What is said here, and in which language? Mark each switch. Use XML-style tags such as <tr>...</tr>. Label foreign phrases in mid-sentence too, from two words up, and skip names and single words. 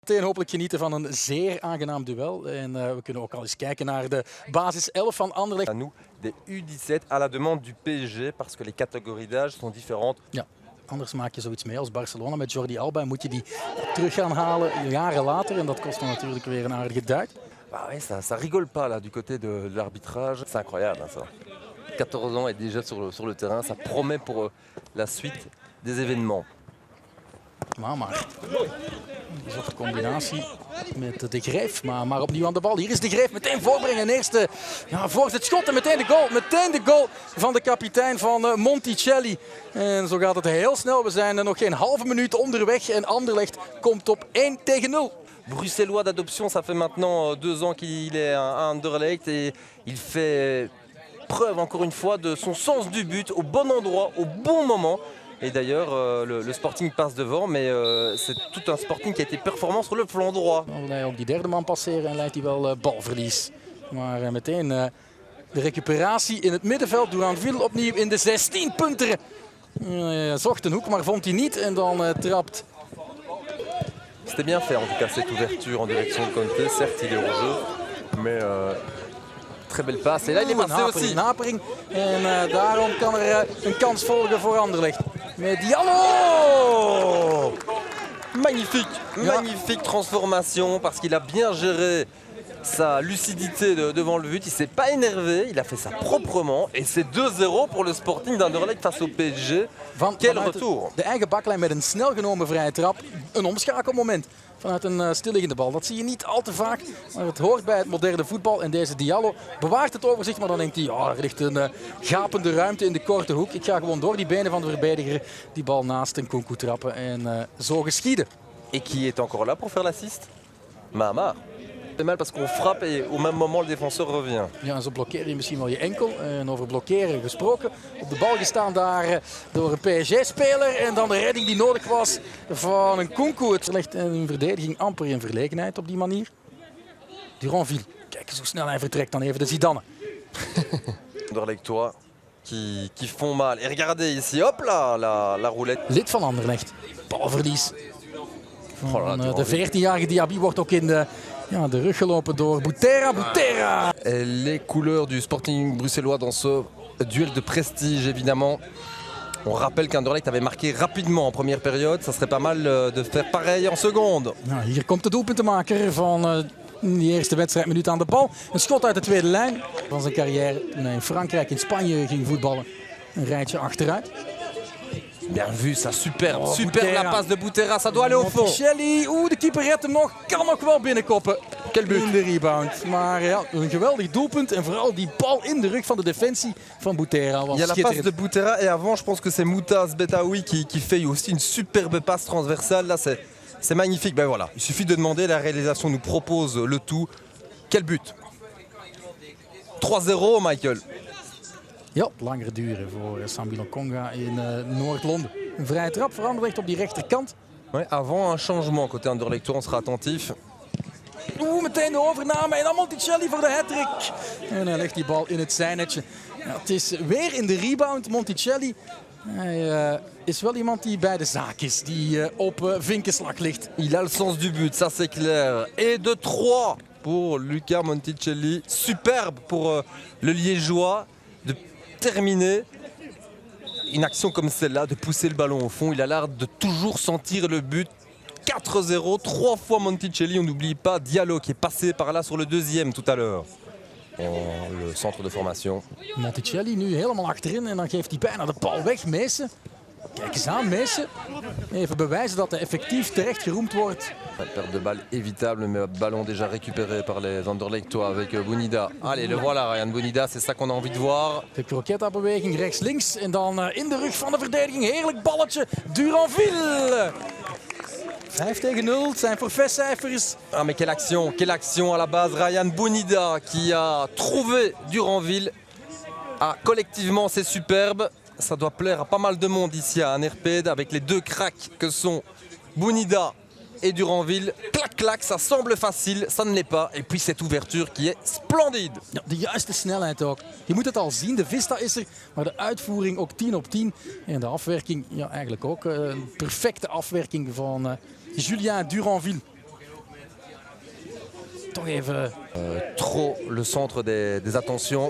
<nl>Meteen hopelijk genieten van een zeer aangenaam duel. En we kunnen ook al eens kijken naar de basis 11 van Anderlecht.</nl> <fr>À nous, des U17 à la demande du PSG parce que les catégories d'âge sont différentes.</fr> <nl>Ja, anders maak je zoiets mee als Barcelona met Jordi Alba. En moet je die terug gaan halen jaren later. En dat kost dan natuurlijk weer een aardige duit.</nl> <fr>Bah ouais, ça rigole pas là du côté de l'arbitrage. C'est incroyable hein, ça. 14 ans et déjà sur le terrain, ça promet pour la suite des événements.</fr> <nl>Maar een soort combinatie met De Grijf, maar opnieuw aan de bal. Hier is De Grijf meteen voorbrengen. Eerste voor het schot en meteen de goal. Meteen de goal van de kapitein van Monticelli. En zo gaat het heel snel. We zijn nog geen halve minuut onderweg en Anderlecht komt op 1-0.</nl> <fr>Bruxellois d'adoption, ça fait maintenant 2 ans qu'il est à Anderlecht et il fait preuve encore une fois de son sens du but au bon endroit, au bon moment. Et d'ailleurs, le Sporting passe devant, mais c'est tout un Sporting qui a été performant sur le flanc droit.</fr> <nl>Dan wil hij ook die derde man passeren en leidt hij wel balverlies. Maar meteen de recuperatie in het middenveld. Duranville opnieuw in de 16-punter. Zocht een hoek, maar vond hij niet en dan trapt.</nl> <fr>C'était bien fait en tout cas cette ouverture en direction de Conte. Certes, il est hors jeu, mais très belle passe. Et là, il est passé aussi. Napering.</fr> <nl>En daarom kan er een kans volgen voor Anderlecht. Met Diallo!</nl> <fr>Magnifique, magnifique transformation parce qu'il a bien géré sa lucidité devant le but. Il ne s'est pas énervé, il a fait ça proprement. Et c'est 2-0 pour le Sporting d'Anderlecht face au PSG. Quel retour!</fr> <nl>De eigen baklijn met een snel genomen vrije trap. Een omschakelmoment vanuit een stilliggende bal. Dat zie je niet al te vaak, maar het hoort bij het moderne voetbal. En deze Diallo bewaart het overzicht, maar dan denkt hij, er ligt een gapende ruimte in de korte hoek. Ik ga gewoon door die benen van de verdediger die bal naast een Nkunku trappen en zo geschieden.</nl> <fr>Et qui est encore là pour faire l'assist? Mahamar. C'est mal parce qu'on frappe et au même moment le défenseur revient.</fr> <nl>Ja, en zo blokkeer je misschien wel je enkel. En over blokkeren gesproken. Op de bal gestaan daar door een PSG-speler. En dan de redding die nodig was van een Nkunku. Het legt een verdediging amper in verlegenheid op die manier. Duranville. Kijk eens hoe snel hij vertrekt dan even de Zidane.</nl> <fr>Anderlechtois qui font mal. Et regardez ici, hop là, la roulette.</fr> <nl>Lid van Anderlecht. Balverlies. De 14-jarige Diaby wordt ook in de rug gelopen door Bouterra.</nl> <fr>Les couleurs du Sporting bruxellois dans ce duel de prestige évidemment. On rappelle qu'Anderlecht avait marqué rapidement en première période. Ça serait pas mal de faire pareil en seconde.</fr> <nl>Nou, hier komt de doelpuntenmaker van die eerste wedstrijdminuut aan de bal. Een schot uit de tweede lijn van zijn carrière toen hij in Frankrijk, in Spanje ging voetballen. Een rijtje achteruit.</nl> <fr>Bien vu, ça superbe, superbe la passe de Bouterra, ça doit aller au fond.</fr> <nl>Monticelli, de keeper redt hem nog, kan nog wel binnenkoppen.</nl> <fr>Quel but.</fr> <nl>In de rebound. Maar ja, een geweldig doelpunt en vooral die bal in de rug van de defensie van Bouterra.</nl> <fr>Il y a la passe de Bouterra et avant je pense que c'est Moutaz Betaoui qui fait aussi une superbe passe transversale. Là c'est magnifique, ben voilà, il suffit de demander, la réalisation nous propose le tout. Quel but. 3-0 Michael.</fr> <nl>Ja, langer duren voor Sambi Lokonga in Noord-Londen. Een vrije trap voor Anderlecht op die rechterkant.</nl> <fr>Ouais, avant un changement côté Anderlecht, on sera attentif.</fr> <nl>Meteen de overname en dan Monticelli voor de hat-trick. En hij legt die bal in het zijnetje. Ja, het is weer in de rebound, Monticelli. Hij is wel iemand die bij de zaak is, die op vinkenslag ligt.</nl> <fr>Il a le sens du but, ça c'est clair. Et de 3 pour Luca Monticelli. Superbe pour le Liégeois de terminer une action comme celle-là, de pousser le ballon au fond. Il a l'air de toujours sentir le but. 4-0, 3 fois Monticelli. On n'oublie pas Diallo qui est passé par là sur le deuxième tout à l'heure. Le centre de formation.</fr> <nl>Monticelli nu helemaal achterin en dan geeft hij bijna de bal weg. Meesen. Kijk eens aan, Meesen. Even bewijzen dat hij effectief terecht geroemd wordt.</nl> <fr>Perte de balle évitable, mais ballon déjà récupéré par les Anderlechtois avec Bounida. Allez, le voilà Ryan Bounida, c'est ça qu'on a envie de voir.</fr> <nl>De croquetta-beweging rechts-links en dan in de rug van de verdediging. Heerlijk balletje, Duranville. 5-0, zijn forfaitcijfers.</nl> <fr>Ah mais quelle action à la base. Ryan Bounida qui a trouvé Duranville. Ah, collectivement c'est superbe. Ça doit plaire à pas mal de monde ici à Anerpede avec les deux cracks que sont Bounida et Duranville. Clac clac, ça semble facile, ça ne l'est pas. Et puis cette ouverture qui est splendide.</fr> <nl>Ja, de juiste snelheid ook. Je moet het al zien, de vista is er, maar de uitvoering ook 10 op 10. En de afwerking, ja eigenlijk ook een perfecte afwerking van Julien Duranville. toch even</nl> <fr>Trop le centre des attentions.</fr>